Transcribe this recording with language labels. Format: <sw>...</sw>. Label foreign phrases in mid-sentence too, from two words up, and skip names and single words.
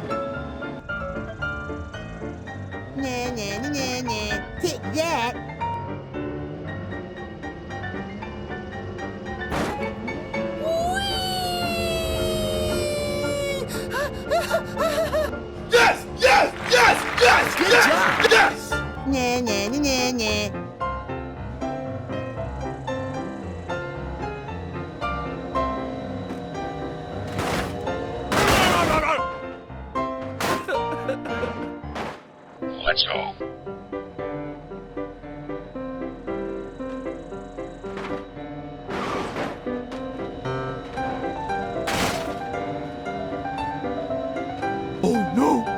<en>Nah, nah, nah, nah, nah. Take that. Yes, yes, yes, yes, Good yes, job. yes! Nah, nah, nah, nah, nah. Let's go. Oh no!</en>